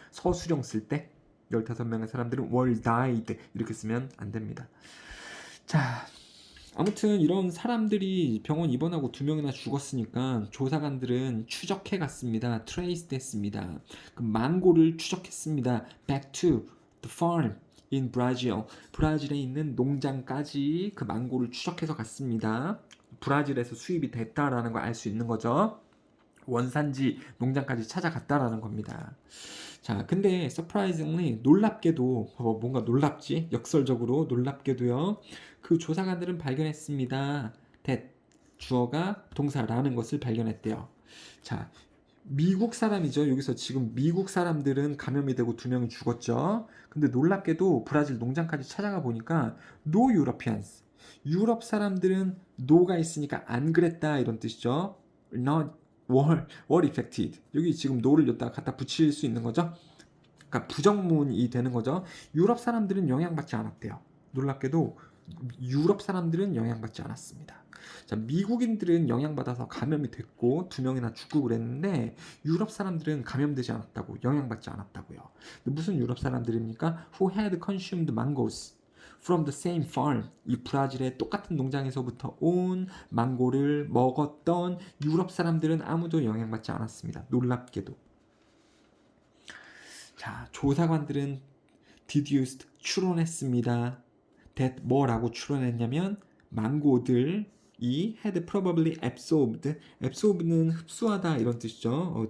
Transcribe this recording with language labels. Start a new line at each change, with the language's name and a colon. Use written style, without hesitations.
Korean: 서술형 쓸 때 15명의 사람들은
English: were died
Korean: 이렇게 쓰면 안 됩니다. 자, 아무튼 이런 사람들이 병원 입원하고 2명이나 죽었으니까 조사관들은 추적해 갔습니다. 트레이스 했습니다. 그 망고를 추적했습니다.
English: Back to the farm in Brazil.
Korean: 브라질에 있는 농장까지 그 망고를 추적해서 갔습니다. 브라질에서 수입이 됐다라는 걸 알 수 있는 거죠. 원산지 농장까지 찾아갔다라는 겁니다. 자, 근데 surprisingly 놀랍게도 뭔가 놀랍지? 역설적으로 놀랍게도요. 그 조사관들은 발견했습니다. that 주어가 동사라는 것을 발견했대요. 자, 미국 사람이죠. 여기서 지금 미국 사람들은 감염이 되고 2명이 죽었죠. 근데 놀랍게도 브라질 농장까지 찾아가 보니까
English: No Europeans.
Korean: 유럽 사람들은 no가 있으니까 안 그랬다 이런 뜻이죠.
English: Not were affected.
Korean: 여기 지금 no를 여기다가 갖다 붙일 수 있는 거죠. 그러니까 부정문이 되는 거죠. 유럽 사람들은 영향받지 않았대요. 놀랍게도 유럽 사람들은 영향받지 않았습니다. 자, 미국인들은 영향받아서 감염이 됐고 2명이나 죽고 그랬는데 유럽 사람들은 감염되지 않았다고, 영향받지 않았다고요. 무슨 유럽 사람들입니까?
English: Who had consumed mangoes from the same farm.
Korean: 이 브라질의 똑같은 농장에서부터 온 망고를 먹었던 유럽 사람들은 아무도 영향받지 않았습니다. 놀랍게도. 자, 조사관들은 deduced, 추론했습니다. that 뭐라고 추론했냐면 망고들이
English: had probably absorbed,
Korean: absorb는 흡수하다 이런 뜻이죠.